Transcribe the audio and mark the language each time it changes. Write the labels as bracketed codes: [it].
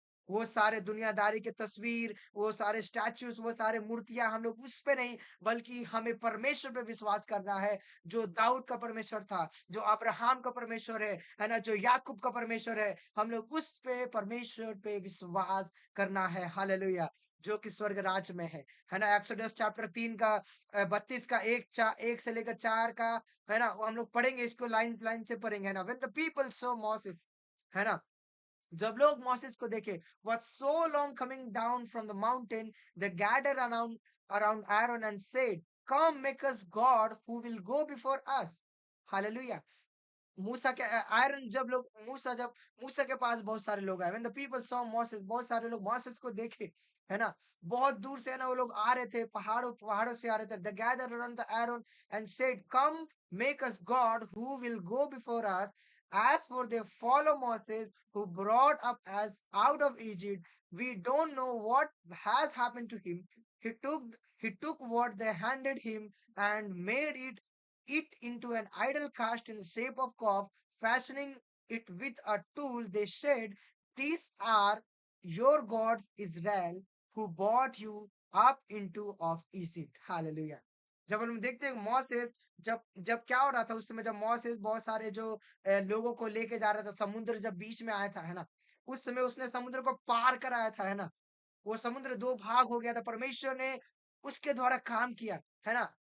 [hi] वो सारे दुनियादारी के तस्वीर, वो सारे स्टैच्यूज़, वो सारे मूर्तियाँ हम लोग उस पे नहीं, बल्कि हमें परमेश्वर पे विश्वास करना है, जो दाऊद का परमेश्वर था, जो अब्राहम का परमेश्वर है ना? जो याकूब का परमेश्वर है, हम लोग उस पे परमेश्वर पे विश्वास करना है, हालेलुया! जो कि स्वर्ग राज्य में है ना? एक्सोडस चैप्टर 3 का 32 का 1 से लेकर 4 का, है ना? वो हम लोग पढ़ेंगे इसको लाइन लाइन से पढ़ेंगे, है ना? [en] when the people saw Moses, [hi] है ना? जब लोग मोसेस को देखे, [en] was so long coming down from the mountain, they gathered around Aaron and said, "Come, make us God who will go before us." Hallelujah. [hi] मूसा के आयरन जब लोग जब मूसा के पास बहुत सारे लोग आए, [en] when the people saw Moses, [hi] बहुत सारे लोग मोसेस को देखे, है ना? बहुत दूर से है ना वो लोग आ रहे थे, पहाड़ों पहाड़ों से आ रहे थे। [en] They gather around the Aaron and said, come make us god who will go before us, as for they follow Moses who brought up us out of Egypt. We don't know what has happened to him. He took what they handed him and made it into an idol cast in the shape of calf, fashioning it with a tool. They said, "These are your gods, Israel, who brought you up into of Egypt." Hallelujah. [hi] जब हम देखते हैं Moses, जब जब क्या हो रहा था उस समय, जब मोसेस बहुत सारे जो लोगों को लेके जा रहा था, समुद्र जब बीच में आया था, है ना? उस समय उसने समुद्र को पार कराया था, है ना? वो समुद्र 2 भाग हो गया था, परमेश्वर ने उसके द्वारा काम किया, है ना?